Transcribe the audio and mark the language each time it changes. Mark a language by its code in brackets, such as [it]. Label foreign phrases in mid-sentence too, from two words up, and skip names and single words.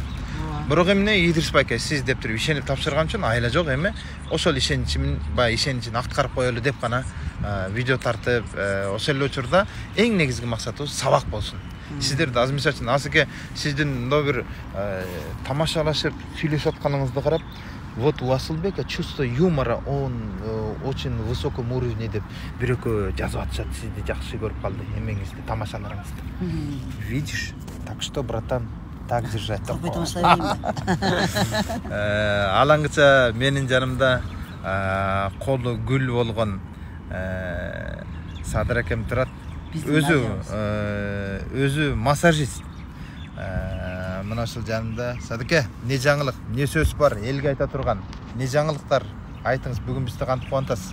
[ky] Бирок эмне Идрис байке, сиз деп туруп ишенип тапшырган үчүн айла жок, эми ошол ишеничимин, баягы ишеничин аткарып коелу деп гана видео тартып, ошол эле учурда эң негизги максатыбыз сабак болсун. Сиздерди аз мисалы үчүн асыке сиздин мындай бир тамашалашып сүйлөшүп атканыңызды карап, [ru] вот у Асылбека чувство юмора, он очень высоком уровне [ky] деп бирөкө жазып атышат, сизди жакшы көрүп калды, эмеңизди, тамашаларыңызды. [ru] Видишь? Так что, братан, так держать. [ky] Алаңгыча менин жанымда колу гүл болгон Садыр акем турат. Өзү массажист. Мына ушул жанымда Садыке, не жаңылык, не сөз бар, элге айта турган, не жаңылыктар айтыңыз, бүгүн бизди кантип кубантасыз?